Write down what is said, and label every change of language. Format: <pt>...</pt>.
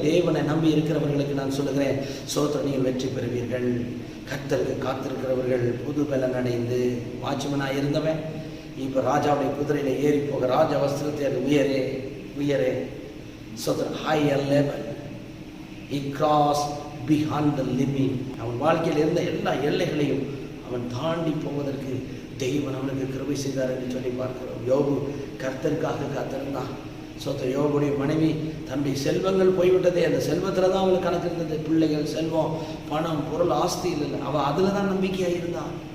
<ta>தேவனை நம்பி இருக்கிறவர்களுக்கு நான் சொல்லுகிறேன், ஸ்தோத்திரம், நீங்கள் வெற்றி பெறுவீர்கள். கர்த்தருக்கு காத்திருக்கிறவர்கள் புது பலன் அடைந்து, வாட்ச்மனாக இருந்தவன் இப்ப ராஜாவுடைய குதிரையில ஏறி போக, ராஜ வஸ்திரத்தை உயரே உயரே ஸ்தோத்திரம்,</ta> <en>higher level. He crossed beyond the limit.</en> <ta>அவன் வாழ்க்கையில் இருந்த எல்லா எல்லைகளையும் அவன் தாண்டி போவதற்கு தெய்வன் அவனுக்கு கிருபை செய்தார் என்று சொல்லி பார்க்கிறோம். யோபு கர்த்தருக்காக காத்திருந்தான். யோபுடைய மனைவி தன்னுடைய செல்வங்கள் போய்விட்டதே, அந்த செல்வத்தில் தான் அவளுக்கு கணக்கு இருந்தது. பிள்ளைகள், செல்வம், பணம், பொருள், ஆஸ்தி இல்லை. அவள் அதில் தான் நம்பிக்கையாக இருந்தான்.</ta>